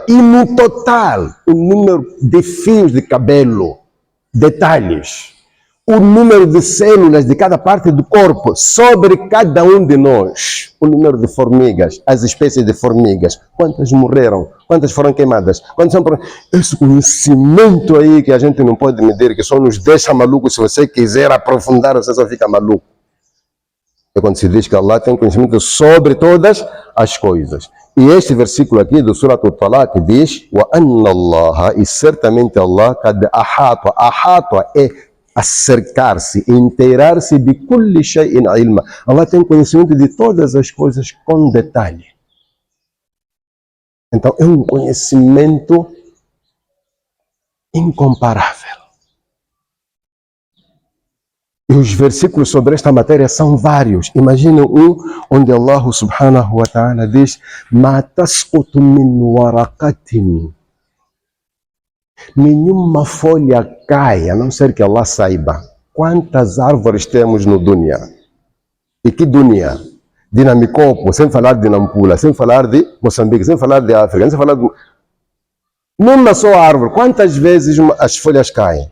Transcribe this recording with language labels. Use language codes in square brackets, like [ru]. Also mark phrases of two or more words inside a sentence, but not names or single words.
[pt] E no total, o número de fios de cabelo, detalhes, o número de células de cada parte do corpo, sobre cada um de nós, o número de formigas, as espécies de formigas, quantas morreram, quantas foram queimadas, quantas são... Esse conhecimento aí que a gente não pode medir, que só nos deixa malucos. Se você quiser aprofundar, você só fica maluco. É quando se diz que Allah tem conhecimento sobre todas as coisas. E este versículo aqui do Surat al-Talaq diz: [ar] وأن الله, [pt] e certamente Allah, [ar] قد أحاط. [pt] Ahata é acercar-se, inteirar-se de [ar] كل شيء علما. [pt] Allah tem conhecimento de todas as coisas com detalhe. Então é um conhecimento incomparável. E os versículos sobre esta matéria são vários. Imaginem um onde [ar] الله سبحانه وتعالى [pt] diz: [ar] ما تسقط من ورقة. [pt] Nenhuma folha cai, a não ser que Allah saiba. Quantas árvores temos no dunya? E que dunya? De Namicopo, sem falar de Nampula, sem falar de Moçambique, sem falar de África, sem falar de... Numa só árvore, quantas vezes as folhas caem?